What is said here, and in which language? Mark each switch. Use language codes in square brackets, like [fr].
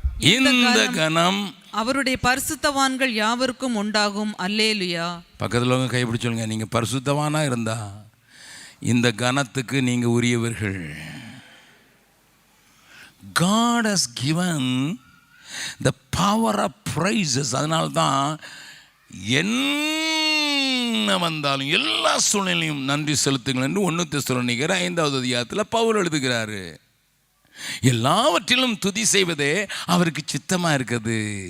[ta] இந்த கணம் அவருடைய பரிசுத்தவான்கள் யாவருக்கும் உண்டாகும். அல்லேலுயா. பக்கத்தில் உங்க கைப்பிடி சொல்லுங்க, நீங்கள் பரிசுத்தவானா இருந்தா இந்த கணத்துக்கு நீங்கள் உரியவர்கள். [en] God has given the power of praises. [ta] அதனால தான் என்ன வந்தாலும் எல்லா சூழ்நிலையும் நன்றி செலுத்துங்கள் என்று 1 தெசலோனிக்கர் 5வது அதிகாரத்தில் பவுல் எழுதுகிறாரு. எல்லாவற்றிலும் துதி செய்வதே அவருக்கு சித்தமா இருக்குது.